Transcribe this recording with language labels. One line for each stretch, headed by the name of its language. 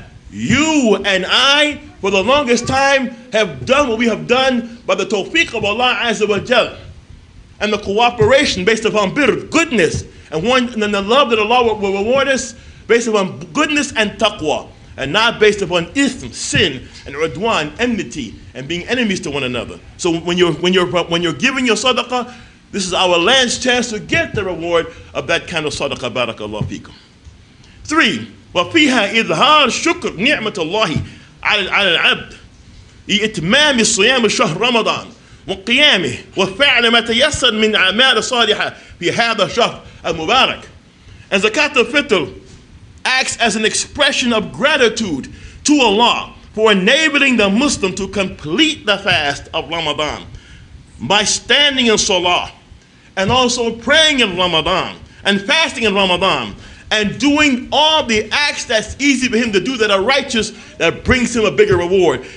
English: You and I, for the longest time, have done what we have done by the tawfiq of Allah Azza wa Jal, and the cooperation based upon birr, goodness, and then the love that Allah will reward us based upon goodness and taqwa, and not based upon ithm, sin, and udwan, enmity, and being enemies to one another. So when you're giving your sadaqah, this is our last chance to get the reward of that kind of sadaqah, barakallahu feekum. 3.
Arabic: وفيها إظهار شكر نعمة الله على العبد لإتمام الصيام شهر رمضان وقيامه وفعل ما تيسر من أعمال صالحة في هذا الشهر المبارك.
English: And Zakaatul Fitr acts as an expression of gratitude to Allah for enabling the Muslim to complete the fast of Ramadan by standing in salah, and also praying in Ramadan, and fasting in Ramadan, and doing all the acts that's easy for him to do that are righteous, that brings him a bigger reward.